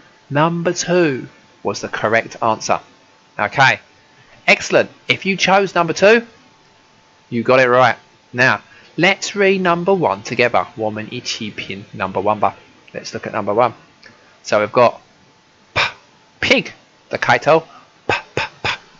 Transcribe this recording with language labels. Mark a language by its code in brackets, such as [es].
[en] Number 2 was the correct answer. Okay, excellent. If you chose number 2, you got it right. Now, let's read number 1 together. [zh] 我们一起拼 number 1 吧. [en] Let's look at number 1. So we've got p, pig, [zh] 的开头 [en] p, p, p.